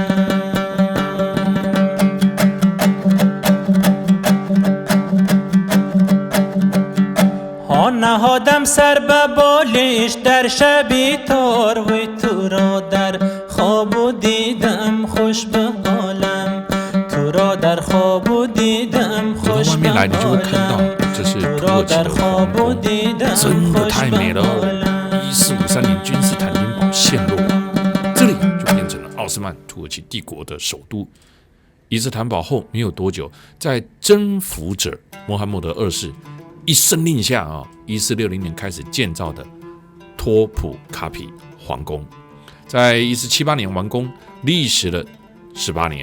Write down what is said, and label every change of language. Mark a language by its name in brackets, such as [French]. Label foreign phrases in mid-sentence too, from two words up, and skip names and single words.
[Persian] ها نهادم سر به بالش در شبی تار و تو را در خواب و دیدم خوش به حالم در خواب و دیدم خوش به حالم [Chinese] 这是土耳其的皇宫，真的太美了1453年君士坦丁堡陷落这里就变成了奥斯曼土耳其帝国的首都。伊斯坦堡后没有多久，在征服者穆罕默德二世一声令下1460年开始建造的托普卡皮皇宫，在1478年完工，历时了18年。